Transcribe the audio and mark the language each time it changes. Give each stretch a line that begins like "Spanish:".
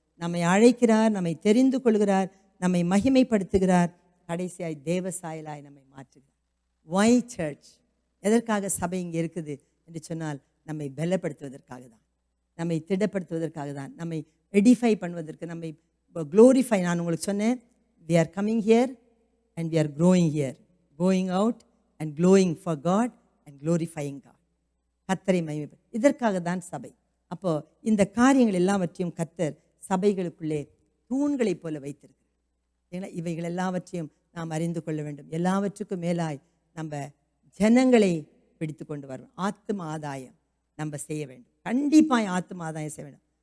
Tamil: நம்மை அழைக்கிறார், நம்மை தெரிந்து கொள்கிறார், நம்மை மகிமைப்படுத்துகிறார், கடைசியாய் தேவசாயலாய் நம்மை மாற்றுகிறார்.
English: Why church?
Tamil: எதற்காக சபை இங்கே இருக்குது என்று சொன்னால், நம்மை பலப்படுத்துவதற்காக தான், நம்மை திடப்படுத்துவதற்காக தான், நம்மை எடிஃபை பண்ணுவதற்கு, நம்மை க்ளோரிஃபை. நான் உங்களுக்கு சொன்னேன்,
English: we are coming here and we are growing here, going out and glowing for God and glorifying God.
Tamil: கர்த்தரை மகிமை, இதற்காக தான் சபை. அப்போ இந்த காரியங்கள் எல்லாவற்றையும் கர்த்தர் சபைகளுக்குள்ளே தூண்களைப் போல வைத்திருக்கிறார். ஏன்னா இவைகள் எல்லாவற்றையும் நாம் அறிந்து கொள்ள வேண்டும். எல்லாவற்றுக்கும் மேலாய் நம்ம ஜனங்களை பிடித்து கொண்டு வரணும். ஆத்தும ஆதாயம் நம்ம செய்ய வேண்டும். கண்டிப்பாக ஆத்தும ஆதாயம் செய்ய வேண்டும்.